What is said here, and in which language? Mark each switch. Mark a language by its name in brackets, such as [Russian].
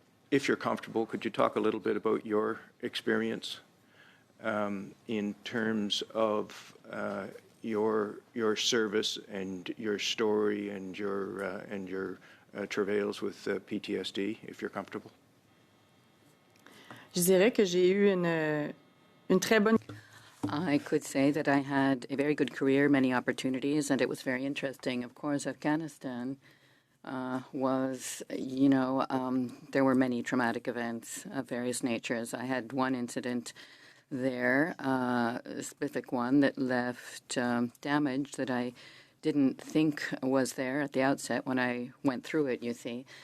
[English] If you're comfortable, could you talk a little bit about your experience in terms of your service and your story and your travails with PTSD, if you're comfortable? [French] Je dirais que j'ai eu une très bonne... [English] I could say that I had a very good career, many opportunities, and it was very interesting. Of course, Afghanistan was, there were many traumatic events of various natures. I had one incident there, a specific one that left damage that I didn't think was there at the outset when I went through it, you see.